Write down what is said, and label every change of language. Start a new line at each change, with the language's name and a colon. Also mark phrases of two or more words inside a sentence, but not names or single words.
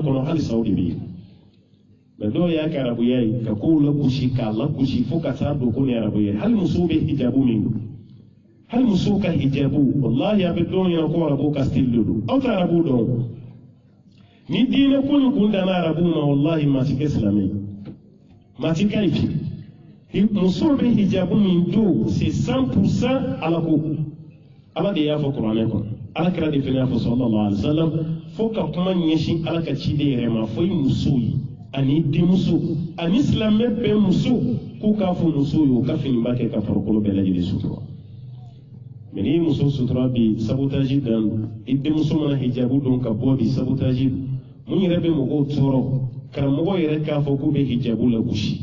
Bambara: kɔnɔ halisa o de bɛ yen mɛ dɔw y'a kɛ arabuya ye ka kow lagosi k'a lagosi fo ka taa don ko ni arabuya hali musow bɛ hijabu min don hali musow ka hijabu wallahi a bɛ dɔw ɲɛna ko arabu ka style de don aw tɛ arabu dɔn ni diinɛ ko ni kun danna arabu ma wallahi maa si kɛ silamɛ ye maa si ka ɲi musow bɛ hijabu min don c'est 100% ala ko ala de y'a fɔ kuranɛ kɔnɔ ala kɛra de fana y'a fɔ sallallahu
Arabic: عليه وسلم
Bambara: fo ka kuma ɲɛsin ala ka ciden yɛrɛ ma fo i musow ye ani denmuso ani silamɛ bɛɛ muso k'u k'a fɔ musow ye u ka finiba kɛ ka farikolo bɛɛ lajɛlen sutura mɛ n'i ye muso sutura bi sabotage dan don i denmuso mana hijabu don ka bɔ bi sabotage mun yɛrɛ bɛ mɔgɔw tɔɔrɔ karamɔgɔ yɛrɛ k'a fɔ k'u bɛ hijabu lagosi